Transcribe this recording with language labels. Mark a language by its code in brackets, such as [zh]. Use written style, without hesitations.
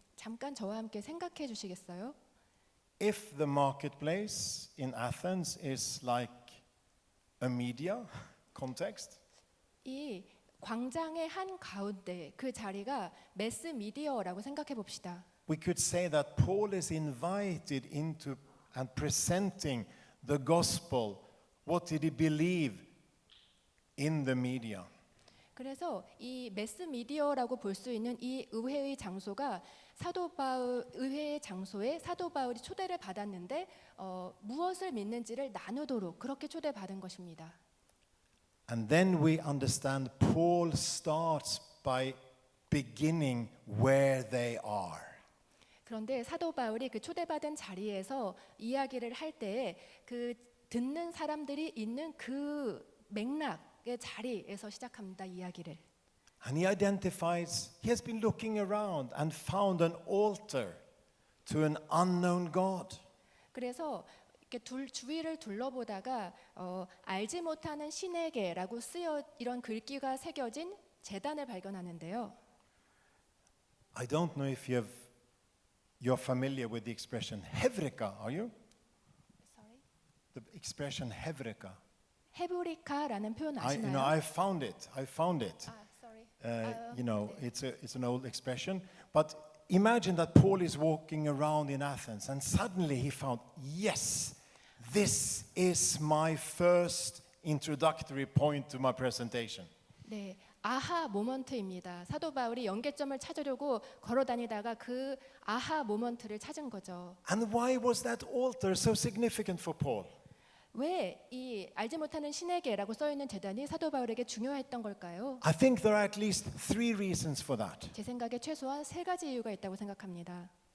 [ko] 잠깐 저와 함께 생각해 주시겠어요? [en] If the marketplace in Athens is like a media context, [ko] 이 광장의 한 가운데 그 자리가 매스 미디어라고 생각해 봅시다. [en] we could say that Paul is invited into and presenting the gospel. What did he believe in the media? [ko] 그래서 이 매스 미디어라고 볼 수 있는 이 의회의 장소가 사도 바울 의회의 장소에 사도 바울이 초대를 받았는데 무엇을 믿는지를 나누도록 그렇게 초대받은 것입니다. [en] And then we understand Paul starts by beginning where they are. [ko] 그런데 사도 바울이 그 초대받은 자리에서 이야기를 할 때에 그 듣는 사람들이 있는 그 맥락의 자리에서 시작합니다. 이야기를. [en] And he identifies, he has been looking around and found an altar to an unknown God. [ko] 그래서 이렇게 주위를 둘러보다가 알지 못하는 신에게라고 쓰여 이런 글귀가 새겨진 제단을 발견하는데요. [en] I don't know if you're familiar with the expression Hevreka, are you? Sorry. The expression Hevreka. [ko] 헤브리카라는 표현 [en] I [ko] 아시나요? [en] found it. sorry. It's an old expression. But imagine that Paul is walking around in Athens and suddenly he found, yes, this is my first introductory point to my presentation. [ko] 네, 아하 모먼트입니다. 사도 바울이 연계점을 찾으려고 걸어다니다가 그 아하 모먼트를 찾은 거죠. [en] And why was that altar so significant for Paul? [ko] 왜 이 알지 못하는 신에게라고 써 있는 제단이 사도 바울에게 중요했던 걸까요? [en] I think there are at least three reasons for that. [ko] 제 생각에 최소한 세 가지 이유가 있다고 생각합니다.